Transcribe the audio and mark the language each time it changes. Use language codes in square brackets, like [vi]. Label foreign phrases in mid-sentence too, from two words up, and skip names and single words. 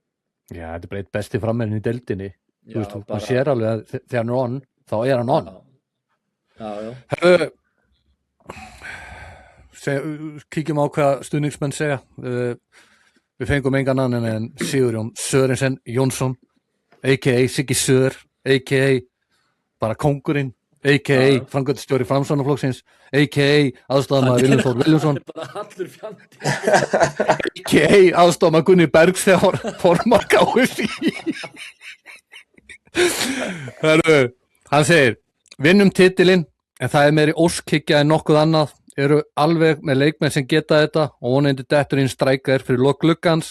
[is] Já, þetta er bara eitt besti frammennin í deildinni. Já, Þú veist, bara- hann sér alveg að þegar hann er on, þá er hann on. Já. Herðu, kíkjum á hvað stuðningsmenn segja. Við fengum engan annan en Sigurjón Sörensen Jónsson, a.k.a. Siggi Sör, a.k.a. bara kóngurinn, a.k.a. framkvæmdastjóri Framsóknarflokksins, a.k.a. aðstofamaður Willum Þór Willumsson, Hann er bara allur fjandi a.k.a. aðstofamaður Gunni Bergs þegar formar KSÍ. Herru, hann segir, vinnum titilinn, en það er meiri óskhyggja en nokkuð annað, eru alveg með leikmenn sem geta þetta og vonandi dettur inn strækar fyrir lok gluggans.